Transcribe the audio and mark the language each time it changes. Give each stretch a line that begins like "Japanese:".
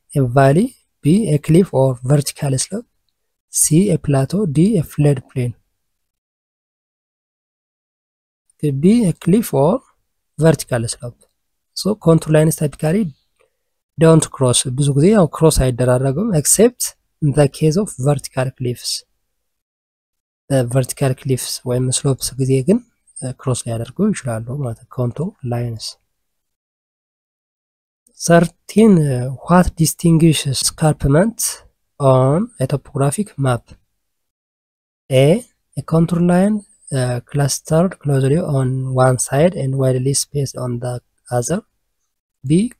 English: a valley, B. a cliff or vertical slope, C. a plateau, D. a flat plain. B. a cliff or vertical slope. So contour lines typically don't cross.
Amharic: ብዙ ጊዜ ያው ክሮስ አይደራረጉም
English: except in the case of vertical cliffs.
Amharic: vertical cliffs ወይም slopes ጊዜ ግን ክሮስ ሊያደርጉ ይችላሉ ማለት ነው contour lines.
English: 13. what distinguishes escarpment on a topographic map? A. a contour line clustered closely on one side and widely spaced on the other. B.